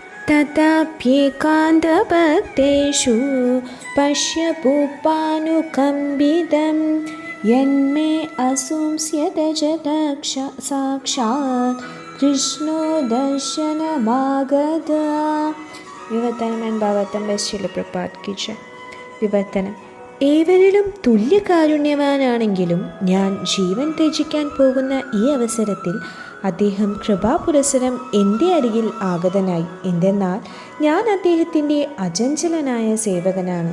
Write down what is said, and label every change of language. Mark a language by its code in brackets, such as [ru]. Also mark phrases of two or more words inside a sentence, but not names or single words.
[sa] तथाप्येकान्तभक्तेषु पश्य भूपानुकम्पितं यन्मे असूंस्यत च साक्षात् कृष्णो दर्शनमागत. [ml] വിവർത്തനം ആൻഡ് ഭാവാർത്ഥം ബൈ ശ്രീല പ്രഭുപാദ് [hi] की जय. [ml] വിവർത്തനം: ഏവരിലും തുല്യകാരുണ്യവാനാണെങ്കിലും ഞാൻ ജീവൻ ത്യജിക്കാൻ പോകുന്ന ഈ അവസരത്തിൽ അദ്ദേഹം കൃപാപുരസരം എൻ്റെ അരികിൽ ആഗതനായി. എന്തെന്നാൽ ഞാൻ അദ്ദേഹത്തിൻ്റെ അചഞ്ചലനായ സേവകനാണ്.